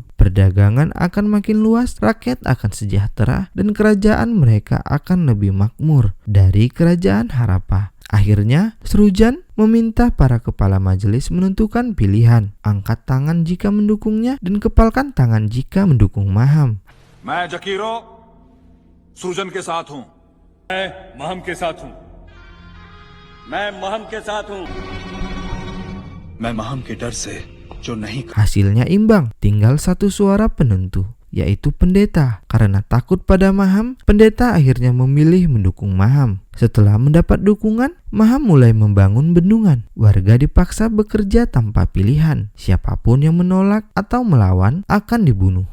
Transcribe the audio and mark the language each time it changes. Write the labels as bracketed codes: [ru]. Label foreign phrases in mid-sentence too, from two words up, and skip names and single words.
[id] Perdagangan akan makin luas, rakyat akan sejahtera, dan kerajaan mereka akan lebih makmur dari kerajaan Harappa. Akhirnya, Surjan meminta para kepala majelis menentukan pilihan. Angkat tangan jika mendukungnya dan kepalkan tangan jika mendukung Maham. [hi] मैं जकीरो सृजन के साथ हूं। मैं महम के साथ हूं। मैं महम के साथ हूं। मैं महम के डर से जो नहीं [id] Hasilnya imbang, tinggal satu suara penentu, yaitu pendeta. Karena takut pada Maham, pendeta akhirnya memilih mendukung Maham. Setelah mendapat dukungan, Maham mulai membangun bendungan. Warga dipaksa bekerja tanpa pilihan. Siapapun yang menolak atau melawan akan dibunuh.